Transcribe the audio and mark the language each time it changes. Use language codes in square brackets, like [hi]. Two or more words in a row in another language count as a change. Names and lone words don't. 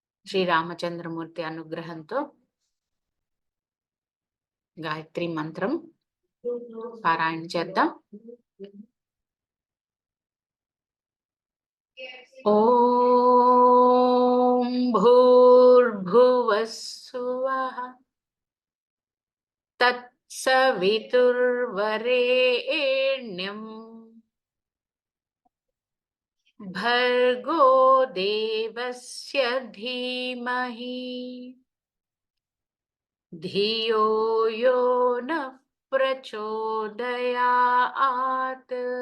[te] శ్రీరామచంద్రమూర్తి అనుగ్రహంతో గాయత్రి మంత్రం పారాయణ చేద్దాం. [sa] ఓం భూర్భువస్సువః తత్సవితుర్వరేణ్యం భర్గో దేవస్య ధీమహి ధియో యో నః ప్రచోదయాత్.